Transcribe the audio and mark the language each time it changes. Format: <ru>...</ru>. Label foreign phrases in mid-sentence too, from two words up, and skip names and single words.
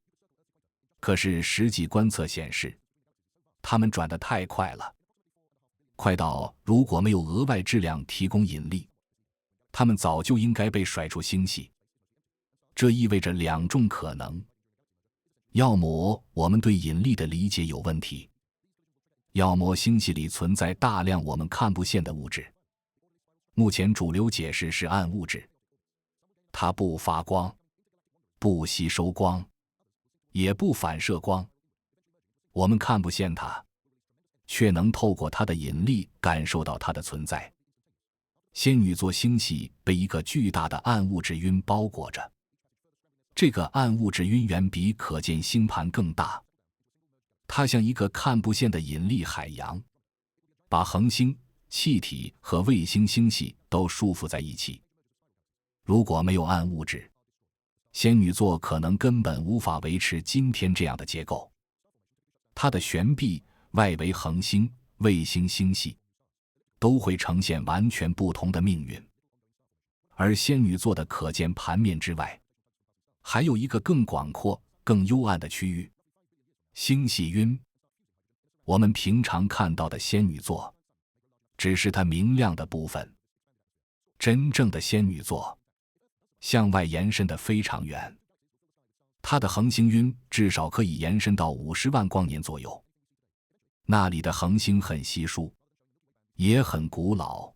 <zh>可是實際觀測顯示，它們轉得太快了，快到如果沒有額外質量提供引力，它們早就應該被甩出星系。這意味着兩種可能：要麼我們對引力的理解有問題，要麼星系裡存在大量我們看不見的物質。目前主流解釋是暗物質，它不發光，不吸收光，也不反射光，我們看不見它，卻能透過它的引力感受到它的存在。仙女座星系被一個巨大的暗物質暈包裹着， 這個暗物質暈遠比可見星盤更大，它像一個看不見的引力海洋，把恆星、氣體和衛星星系都束缚在一起。如果沒有暗物質，仙女座可能根本無法維持今天這樣的結構。它的懸臂外圍恆星、衛星星系都會呈現完全不同的命運。而仙女座的可見盤面之外，還有一個更廣闊、更幽暗的區域——星系暈。我們平常看到的仙女座，只是它明亮的部分。真正的仙女座向外延伸得非常遠，它的恆星暈至少可以延伸到50萬光年左右。那裡的恆星很稀疏，也很古老。</zh>